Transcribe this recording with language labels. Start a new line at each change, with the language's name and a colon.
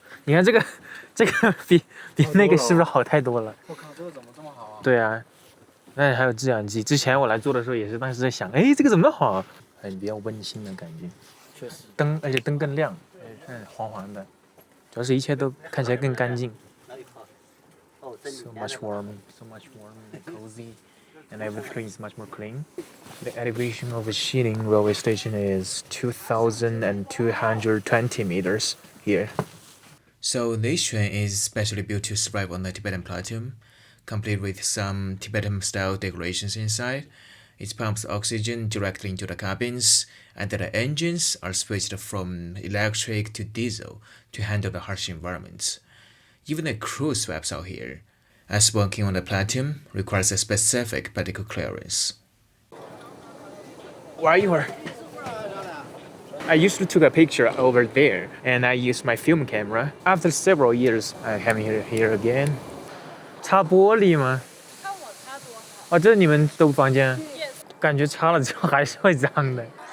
Chinese: 你看这个比那个是不是好太多了？我靠，这个怎么这么好啊？对啊，那还有制氧机。之前我来做的时候也是，当时在想，哎，这个怎么那么好？很比较温馨的感觉。确实。灯，而且灯更亮，黄黄的，主要是一切都看起来更干净。
English: So much warm and cozy, and everything is much more clean. The elevation of the Xining railway station is 2,220 meters here. So this train is specially built to survive on the Tibetan plateau, complete with some Tibetan-style decorations inside. It pumps oxygen directly into the cabins, and the engines are switched from electric to diesel to handle the harsh environments. Even the crew swaps out here, as working on the plateau requires a specific medical clearance. Where you are? I used to take a picture over there, and I used my film camera. After several years, I came here again.
Chinese: 擦玻璃吗？看我擦多哦，好。这是你们的房间？感觉擦了之后还是会脏的。